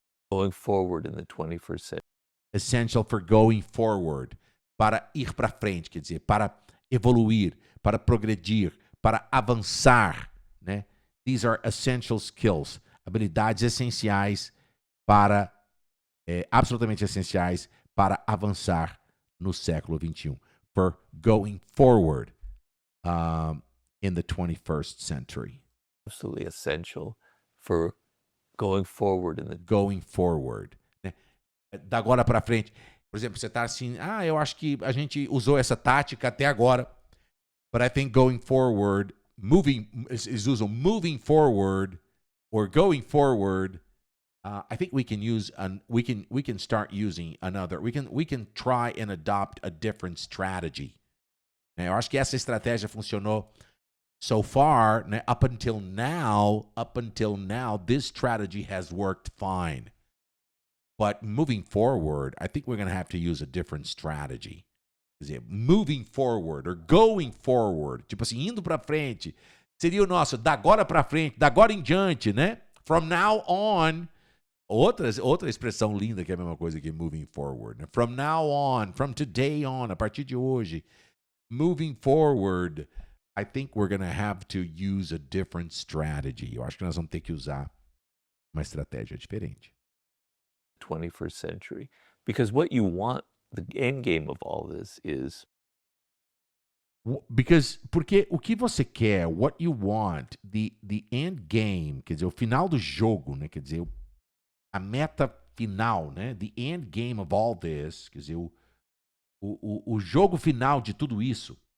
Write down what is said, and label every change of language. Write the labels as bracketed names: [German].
[English] going forward in the 21st century. Essential for going forward. [Portuguese] Para ir para frente, quer dizer, para evoluir, para progredir, para avançar, né? [English] These are essential skills. [Portuguese] Habilidades essenciais para, absolutamente essenciais para avançar no século XXI. [English] For going forward in the 21st century. Absolutely essential for going forward in the Going forward. [Portuguese] Né? Da agora para frente. Por exemplo, você está assim, eu acho que a gente usou essa tática até agora, [English] but I think going forward, [Portuguese] eles usam [English] moving forward or going forward. I think we can use we can start using another. We can try and adopt a different strategy. [Portuguese] Né? Eu acho que essa estratégia funcionou [English] so far, [Portuguese] né? [English] Up until now, this strategy has worked fine. But moving forward, I think we're going to have to use a different strategy. [Portuguese] Quer dizer, [English] moving forward or going forward, [Portuguese] tipo assim, indo para frente, seria o nosso da agora para frente, da agora em diante, né? [English] From now on. [Portuguese] Outra expressão linda que é a mesma coisa que [English] moving forward. [Portuguese] Né? [English] From now on, from today on, [Portuguese] a partir de hoje. [English] Moving forward, I think we're going to have to use a different strategy. [Portuguese] Eu acho que nós vamos ter que usar uma estratégia diferente. [English] 21st century. Because what you want, the end game of all this is... [Portuguese] Porque o que você quer, [English] what you want, the end game, [Portuguese] quer dizer, o final do jogo, né? Quer dizer, a meta final, né? [English] The end game of all this, [Portuguese] quer dizer, o jogo final de tudo isso.